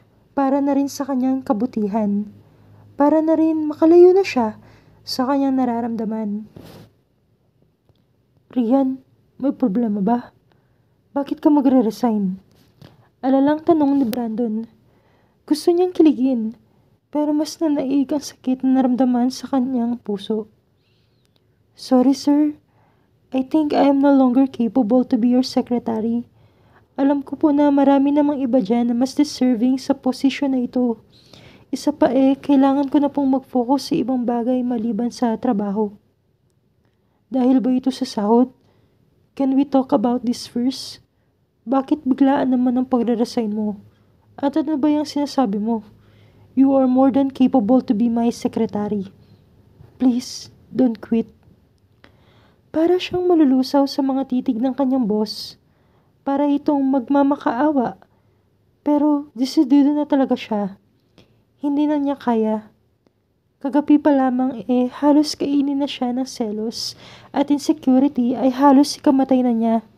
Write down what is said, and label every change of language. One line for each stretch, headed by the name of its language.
Filipino: Para na rin sa kanyang kabutihan. Para na rin makalayo na siya sa kanyang nararamdaman. Rian, may problema ba? Bakit ka magre-resign? Alalang tanong ni Brandon. Gusto niyang kiligin, pero mas nanaig ang sakit na naramdaman sa kanyang puso.
English: Sorry sir, I think I am no longer capable to be your secretary.
Filipino: Alam ko po na marami namang iba dyan na mas deserving sa posisyon na ito. Isa pa kailangan ko na pong mag-focus sa ibang bagay maliban sa trabaho. Dahil ba ito sa sahod?
English: Can we talk about this first?
Filipino: Bakit biglaan naman ang pagre-resign mo? At ano ba yung sinasabi mo?
English: You are more than capable to be my secretary. Please, don't quit.
Filipino: Para siyang malulusaw sa mga titig ng kanyang boss. Para itong magmamakaawa. Pero desidido na talaga siya. Hindi na niya kaya. Kagabi pa lamang halos kainin na siya ng selos at insecurity ay halos ikamatay na niya.